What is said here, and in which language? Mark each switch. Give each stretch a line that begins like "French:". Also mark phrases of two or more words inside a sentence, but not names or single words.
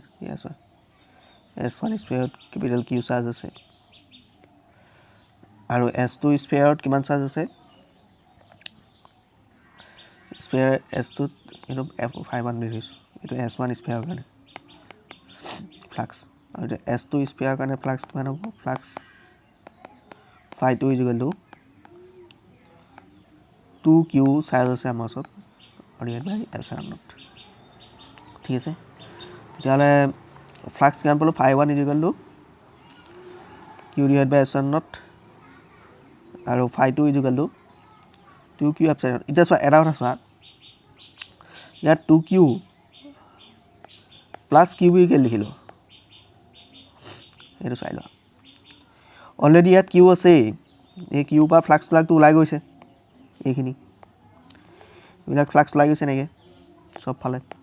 Assamese: ঠিক আছে, S1 স্ফেয়াৰত কেপিটেল Q চাৰ্জ আছে, আৰু S2 স্ফেয়াৰত কিমান চাৰ্জ আছে, স্ফেয়াৰ S2ত এইটো φ1 দি থৈছোঁ, এইটো S1 স্ফেয়াৰৰ কাৰণে ফ্লাক্স, আৰু এতিয়া S2 স্ফেয়াৰৰ কাৰণে ফ্লাক্স কিমান হ'ব, ফ্লাক্স φ2 = 2Q চাৰ্জ আছে আমাৰ ওচৰত, আৰু ইয়াত ε0, ঠিক আছে। তেতিয়াহ'লে ফ্লাক্স কিমান পালোঁ, φ1 = Q / ε0, আৰু φ2 = 2Q ε0। এতিয়া চোৱা, এটা কথা চোৱা, ইয়াত 2Q প্লাছ Q কেলৈ লিখিলোঁ সেইটো চাই লোৱা। অলৰেডি ইয়াত Q আছেই, এই Q পৰা ফ্লাক্সবিলাকতো ওলাই গৈছে, এইবিলাক ফ্লাক্স ওলাই গৈছে এনেকৈ চবফালে।